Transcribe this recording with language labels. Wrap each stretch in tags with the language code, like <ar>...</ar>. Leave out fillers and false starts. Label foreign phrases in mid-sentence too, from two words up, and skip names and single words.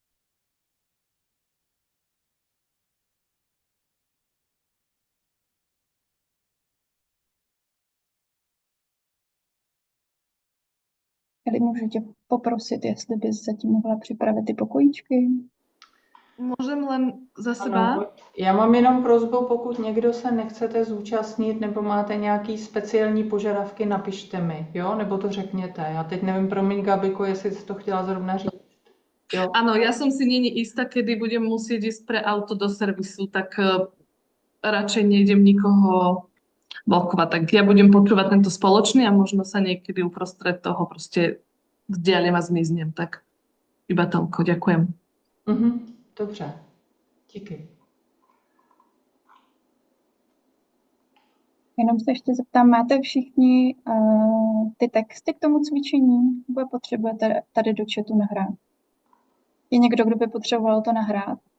<cs>Eli, můžu tě poprosit, jestli bys zatím mohla připravit ty pokojíčky?</cs> <sk>Můžem len za seba?</sk> <cs>Ano, já mám jenom prosbu, pokud někdo se nechcete zúčastnit nebo máte nějaký speciální požadavky, napište mi, jo? Nebo to řekněte. Já teď nevím, promiň, Gabiko, jestli jsi to chtěla zrovna říct. Jo.</cs> <sk>Áno, ja som si není istá, kedy budem musieť ísť pre auto do servisu, tak radšej nejdem nikoho blokovať. Tak ja budem počúvať tento spoločný a možno sa niekedy uprostred toho proste vzdialím a zmiznem. Tak iba toľko. Ďakujem.</sk> <cs>Dobře. Díky. Jenom se ještě zeptám, máte všichni ty texty k tomu cvičení? Nebo je potřebujete tady do chatu nahrát? Je někdo, kdo by potřeboval to nahrát?</cs>